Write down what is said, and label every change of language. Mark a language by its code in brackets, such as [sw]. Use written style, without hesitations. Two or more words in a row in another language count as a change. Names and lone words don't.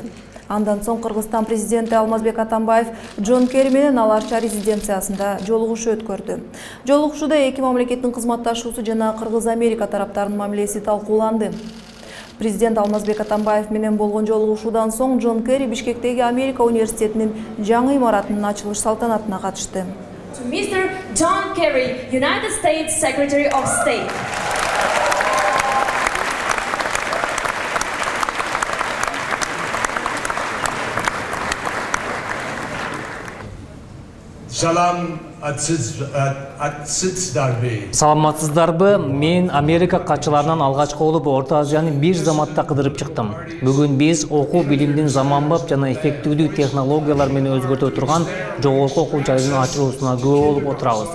[ky] Андан соң Кыргызстан президенти Алмазбек Атамбаев Джон Керри менен ал Арча резиденциясында жолугушуу өткөрдү. Жолугушууда эки мамлекеттин кызматташуусу жана Кыргыз-Америка тараптарынын мамилеси талкууланды. Президент Алмазбек Атамбаев менен болгон жолугушуудан соң Джон Керри Бишкектеги Америка университетинин жаңы имаратынын ачылыш салтанатына катышты. [en] Mr. John Kerry, United States Secretary of State. [ky] Salam Саламатсыздарбы? Мен Америка катчыларынан алгачкы болуп Орто Азияны бир заматта кыдырып чыктым. Бүгүн биз окуу билимдин заманбап жана эффективдүү технологиялар менен өзгөртө турган жогорку окуу жайдын ачылуусуна күбө болуп отурабыз.